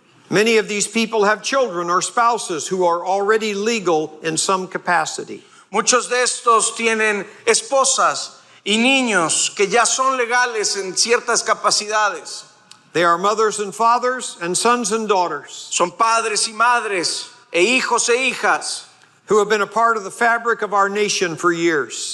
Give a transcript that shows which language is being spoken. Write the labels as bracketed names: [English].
[English] Many of these people have children or spouses who are already legal in some capacity. [Spanish] Muchos de estos tienen esposas y niños que ya son legales en ciertas capacidades. [English] They are mothers and fathers and sons and daughters [Spanish] Son padres y madres e hijos e hijas [English] who have been a part of the fabric of our nation for years.